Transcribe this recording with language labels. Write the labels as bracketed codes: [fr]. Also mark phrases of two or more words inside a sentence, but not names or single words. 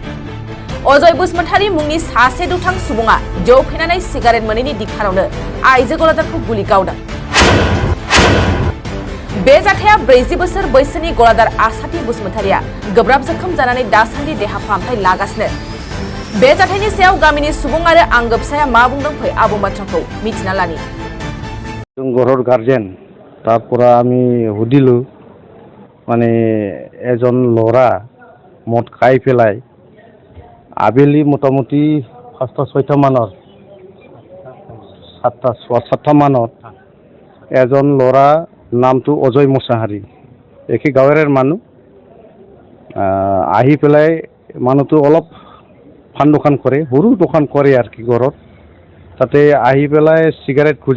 [brx] अजय बसुमतारी मुंनि सासे दुथां सुबुङा जौ फेनानै सिगारेट मोनैनि दिखारावनो आइजो गलादारखौ गुलि गावदों। बे जाथाया 40 बोसोर बैसोनि गलादार आसाथि बसुमतारीया गोब्राब जोखोम जानानै दासान्दि देहा फाहामथाय लागासिनो। बे जाथायनि सायाव गामिनि सुबुं आरो आंगो फिसाया मा बुंदों फै आबुं बाथ्राखौ मिथिना लानि। [as] ঘৰৰ গাৰ্জেন তাৰ পৰা আমি সুধিলো মানে এজন ল'ৰা মদ খাই পেলাই আবেলি মোটামুটি 5টা-6টা মানত 7টা মানত এজন ল'ৰা নামটো অজয় মুছাহাৰী একে গাঁৱৰে মানুহ আহি পেলাই মানুহটো অলপ পান দোকান কৰে, সৰু দোকান কৰে আৰু কি ঘৰত তাতে আহি পেলাই চিগাৰেট